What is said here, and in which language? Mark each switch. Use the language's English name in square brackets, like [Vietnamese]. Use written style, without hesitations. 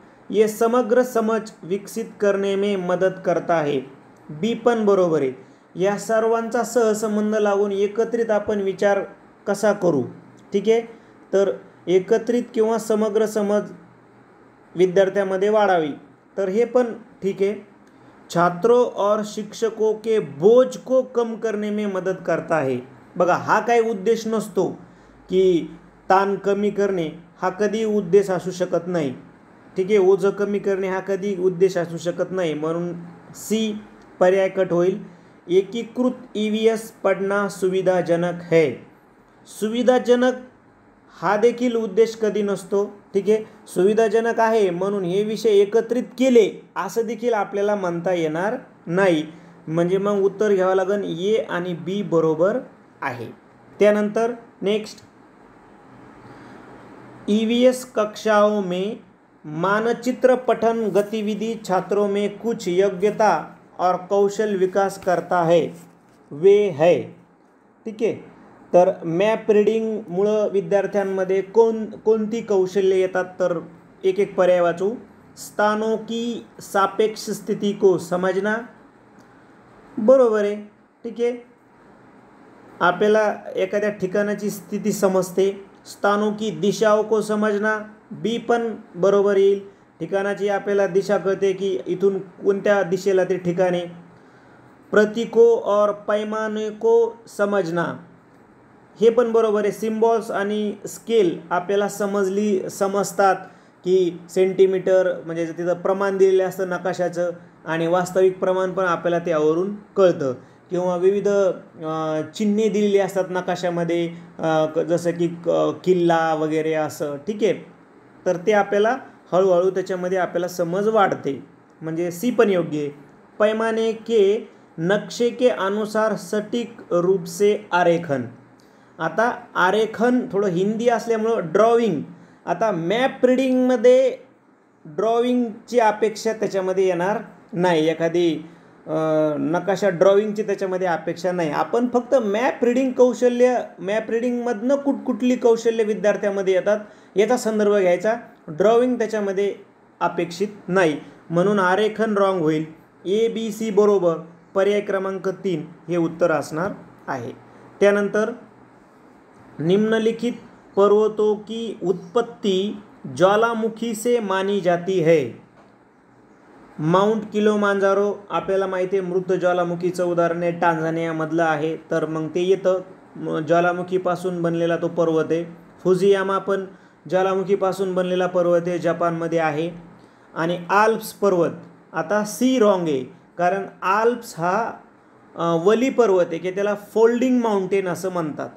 [Hindi] ये समग्र समझ विकसित करने में मदत करता है, [Marathi] बी पण बरोबर आहे। या सर्वांचा सहसंबंध लावून एकत्रित आपण विचार कसा करू, ठीक आहे, तर एकत्रित किंवा समग्र समज विद्यार्थ्यांमध्ये वाढावी, तर हे पण ठीक आहे। [Hindi] छात्रों और शिक्षकों के बोझ को कम करने में मदत करता है। [Marathi] बघा, हा काही उद्देश नसतो की ताण कमी करणे, हा कधी उद्देश असू शकत नाही, ठीक आहे। ओझं कमी करणे हा कधी उद्देश असू शकत नाही, म्हणून सी पर्याय कट होईल। [Hindi] एकीकृत EVS पढ़ना सुविधाजनक है। [Marathi] सुविधाजनक हा देखील उद्देश कधी नसतो, ठीक आहे। सुविधाजनक आहे म्हणून हे विषय एकत्रित केले असं देखील आपल्याला म्हणता येणार नाही। म्हणजे मग उत्तर घ्यावं लागेल ए आणि बी बरोबर आहे। [Hindi] त्यानंतर नेक्स्ट, EVS कक्षाओं में मानचित्र पठन गतिविधि छात्रों में कुछ योग्यता और कौशल विकास करता है, वे है, [Marathi] ठीक आहे। तर मॅप रीडिंगमुळं विद्यार्थ्यांमध्ये कोणती कौशल्य येतात? तर एक एक पर्याय वाचू। [Hindi] स्थानों की सापेक्ष स्थिति को समझना, [Marathi] बरोबर आहे, ठीक आहे। आपल्याला एखाद्या ठिकाणाची स्थिती समजते। [Hindi] स्थानों की दिशाओं को समझना, [Marathi] बी पण बरोबर येईल। ठिकाणाची आपल्याला दिशा कळते की इथून कोणत्या दिशेला ते ठिकाण आहे। [Hindi] प्रतीकों और पैमाने को समझना, [Marathi] हे पण बरोबर आहे। सिम्बॉल्स आणि स्केल आपल्याला समजतात की सेंटीमीटर म्हणजे तिथं प्रमाण दिलेलं असतं नकाशाचं, आणि वास्तविक प्रमाण पण आपल्याला त्यावरून कळतं। किंवा विविध चिन्हे दिलेली असतात नकाशामध्ये, जसं की किल्ला वगैरे असं, ठीक आहे. तर ते आपल्याला हळूहळू त्याच्यामध्ये आपल्याला समज वाढते. म्हणजे सी पण योग्य आहे. [Hindi] पैमाने के नक्शे के अनुसार सटीक रूप से आरेखन. [Marathi] आता आरेखन थोडं हिंदी असल्यामुळं ड्रॉविंग. आता मॅप रिडिंगमध्ये ड्रॉविंगची अपेक्षा त्याच्यामध्ये येणार नाही. एखादी नकाशा ड्रॉविंगची त्याच्यामध्ये अपेक्षा नाही. आपण फक्त मॅप रिडिंग कौशल्य, मॅप रिडिंगमधनं कुठली कौशल्य विद्यार्थ्यामध्ये येतात याचा संदर्भ घ्यायचा. ड्रॉविंग त्याच्यामध्ये अपेक्षित नाही. म्हणून आरेखन रॉंग होईल. ABC बरोबर. पर्याय क्रमांक 3 हे उत्तर असणार आहे. [Hindi] त्यानंतर निम्नलिखित पर्वतों की उत्पत्ति ज्वालामुखी से मानी जाती है. [Marathi] माउंट किलिमांजारो आपल्याला माहिती आहे मृत ज्वालामुखीचं उदाहरण आहे, टांझानियामधलं आहे. तर मग ते येतं, ज्वालामुखीपासून बनलेला तो पर्वत आहे. फुजियामा पण ज्वालामुखीपासून बनलेला पर्वत आहे, जपानमध्ये आहे. आणि आल्प्स पर्वत, आता सी रॉंग आहे, कारण आल्प्स हा वली पर्वत आहे की त्याला फोल्डिंग माउंटेन असं म्हणतात.